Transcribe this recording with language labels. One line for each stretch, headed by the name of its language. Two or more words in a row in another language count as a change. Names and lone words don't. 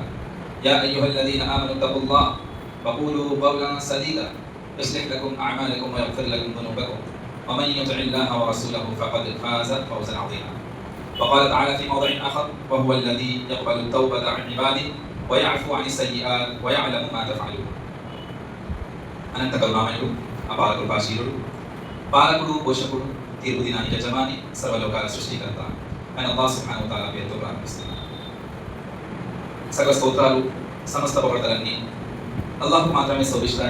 Arabic: يا أيها الذين آمنوا اتقوا الله وقولوا قولا سديدا يصلح لكم أعمالكم ويغفر لكم ذنوبكم ومن يطع الله ورسوله فقد فاز فوزا عظيما. وقال تعالى في موضع آخر وهو الذي يقبل التوبة عن عباده ويعفو عن السيئات ويعلم ما تفعلون.
Telugu: అనంత కరుణామయుడు అపార కృపాశీలుడు పాలకుడు పోషకుడు తీర్పు దినానికి యజమాని సర్వలోకాల సృష్టికర్త ఆయన అల్లాహ్
Arabic: سبحانه وتعالى
Telugu: పేరుతో ప్రారంభిస్తున్నాను. సకల స్తోత్రాలు సమస్త పొగడ్తలన్నీ అల్లాహ్కు మాత్రమే శోభిస్తాయి.